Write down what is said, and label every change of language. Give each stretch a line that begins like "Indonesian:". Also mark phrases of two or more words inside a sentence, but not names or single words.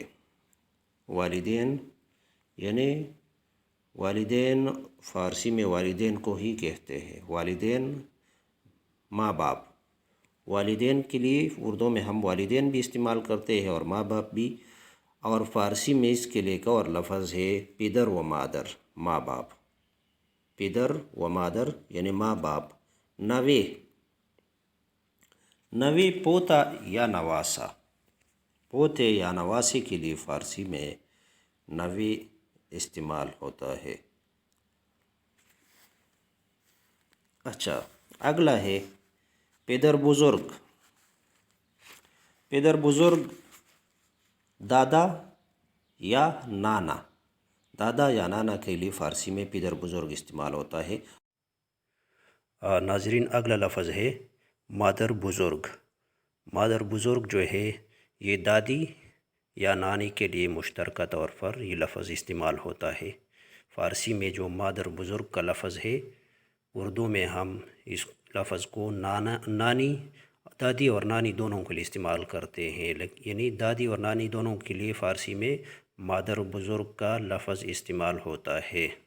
Urdu: والدین یعنی والدین فارسی میں والدین کو ہی کہتے ہیں۔ والدین ماں باپ، والدین کے لیے اردو میں ہم والدین بھی استعمال کرتے ہیں اور ماں باپ بھی، اور فارسی میں اس کے لیے ایک اور لفظ ہے
Persian: پدر و مادر،
Urdu: ماں باپ۔
Persian: پدر و مادر
Urdu: یعنی ماں باپ۔ نوے، نوے پوتا یا نواسا، پوتے یا نواسے کے لیے فارسی میں نوے استعمال ہوتا ہے۔ اچھا، اگلا ہے
Persian: پدر بزرگ۔ پدر بزرگ
Urdu: دادا یا نانا، دادا یا نانا کے لیے فارسی میں
Persian: پدر بزرگ
Urdu: استعمال ہوتا ہے۔ ناظرین، اگلا لفظ ہے
Persian: مادر بزرگ۔ مادر بزرگ
Urdu: جو ہے یہ دادی یا نانی کے لیے مشترکہ طور پر یہ لفظ استعمال ہوتا ہے۔ فارسی میں جو
Persian: مادر بزرگ
Urdu: کا لفظ ہے، اردو میں ہم اس لفظ کو نانی، دادی اور نانی دونوں کے لیے استعمال کرتے ہیں، یعنی دادی اور نانی دونوں کے لیے فارسی میں
Persian: مادر بزرگ
Urdu: کا لفظ استعمال ہوتا ہے۔